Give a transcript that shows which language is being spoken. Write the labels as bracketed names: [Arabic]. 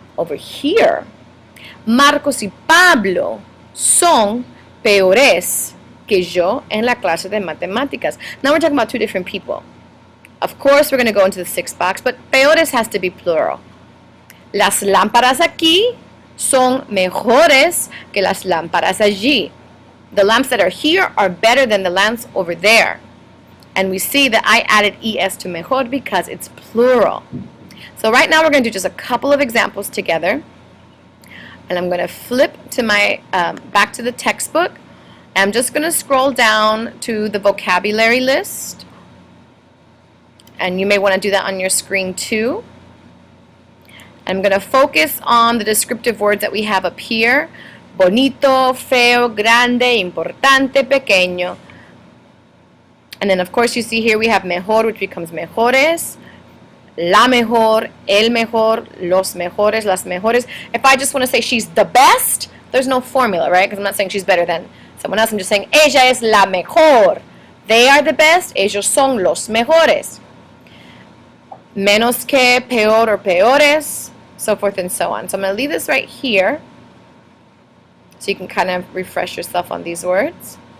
[English] Over here, [Spanish] Marcos y Pablo son peores que yo en la clase de matemáticas. [English] Now we're talking about two different people. Of course, we're going to go into the sixth box, but peores has to be plural. [Spanish] Las lámparas aquí son mejores que las lámparas allí. [English] The lamps that are here are better than the lamps over there. And we see that I added es to mejor because it's plural. So right now we're going to do just a couple of examples together. And I'm going to flip to my back to the textbook. I'm just going to scroll down to the vocabulary list. And you may want to do that on your screen too. I'm going to focus on the descriptive words that we have up here. [Spanish] Bonito, feo, grande, importante, pequeño. [English] And then of course you see here we have mejor, which becomes mejores. [Spanish] La mejor, el mejor, los mejores, las mejores. [English] If I just want to say she's the best, there's no formula, right? Because I'm not saying she's better than someone else. I'm just saying [Spanish] ella es la mejor. [English] They are the best. [Spanish] Ellos son los mejores. [English] Menos que, peor or peores, so forth and so on. So I'm going to leave this right here so you can kind of refresh yourself on these words.